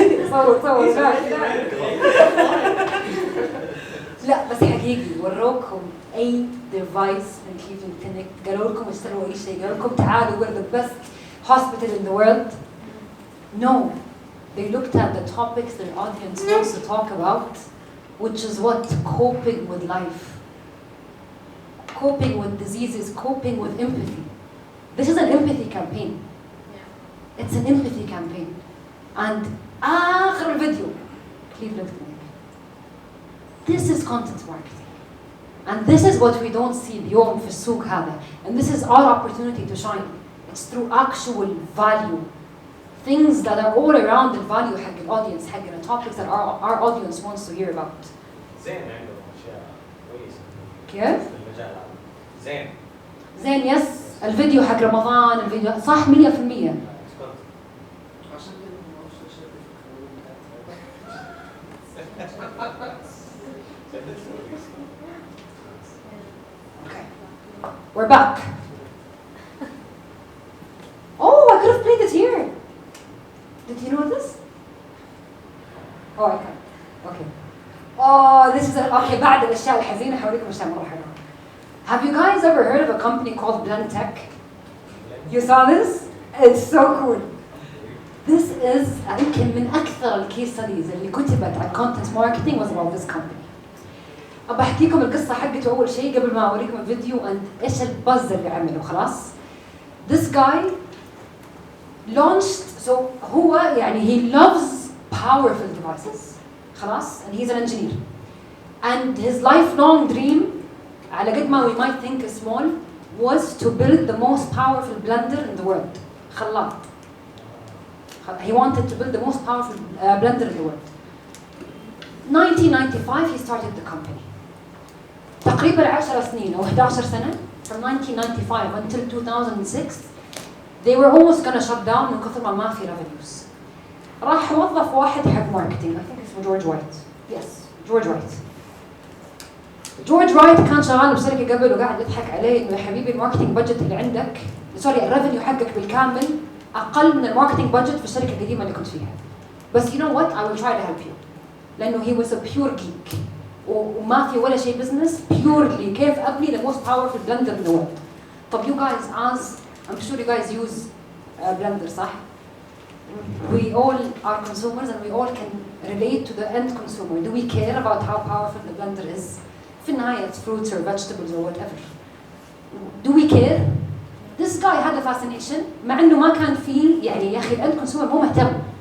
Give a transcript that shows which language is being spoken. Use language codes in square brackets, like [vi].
[ar] صور لا بس حقيقي وروكم اي ديفايس من كليفلاند كلينيك، قالوا لكم اشتروا اي شيء، قالوا لكم تعالوا [en] we're the best hospital in the world. No, they looked at the topics their audience wants to talk about, which is what? Coping with life, coping with diseases, coping with empathy. This is an empathy campaign. It's an empathy campaign. [ar] And آخر الفيديو Cleveland Clinic. [en] This is content marketing. And this is what we don't see [ar] اليوم في السوق هذا. [en] And this is our opportunity to shine. It's through actual value. Things that are all around the value [ar] حق الaudience حقنا, [en] topics that our audience wants to hear about. [ar] زين عندهم اشياء كويسه. كيف؟ في المجال هذا. زين. زين يس الفيديو حق رمضان الفيديو صح 100%. عشان كده ما اعرفش اشارك في القانون. [en] Okay. We're back. Oh, I could have played it here. Did you know this? Oh, I can. Okay. Oh, this is okay. [ar] بعد الأشياء الحزينة حوريكم أشياء مرة حلوة. [en] Have you guys ever heard of a company called Blend Tech? You saw this? It's so cool. This is [ar] يمكن من أكثر الكيس ستاديز اللي كتبت عن [en] content marketing was about this company. [ar] أبى أحكيكم القصة حقته أول شيء قبل ما أوريكم الفيديو and إيش البز اللي عمله خلاص. [en] This guy launched, so [ar] هو يعني [en] he loves powerful devices خلاص and he's an engineer and his lifelong dream [ar] على قد ما [en] we might think small was to build the most powerful blender in the world. [ar] خلاط. [en] He wanted to build the most powerful blender in the world. 1995 he started the company. [ar] تقريبا 10 سنين أو 11 سنة [en] from 1995 until 2006 they were almost gonna shut down [ar] من كثر ما في [en] revenues. [ar] راح وظف واحد حق ماركتينج [en] I think [ar] اسمه جورج وايت. Yes, جورج وايت. جورج وايت كان شغال بشركة قبل وقاعد يضحك عليه إنه يا حبيبي الماركتينج بادجت اللي عندك سوري الريفنيو حقك بالكامل أقل من الماركتينج بادجت في الشركة القديمة اللي كنت فيها. [en] بس you know what? I will try to help you. لأنه he was a pure geek. [ar] وما في ولا شيء بزنس purely كيف أبني [en] the most powerful blender in the world. طب you guys as I'm sure you guys use blender صح؟ We all are consumers and we all can relate to the end consumer. Do we care about how powerful the blender is? [ar] في النهاية [en] it's fruits or vegetables or whatever. Do we care? This guy had a fascination [ar] مع إنه ما كان فيه يعني يا أخي الأند consumer مو مهتم.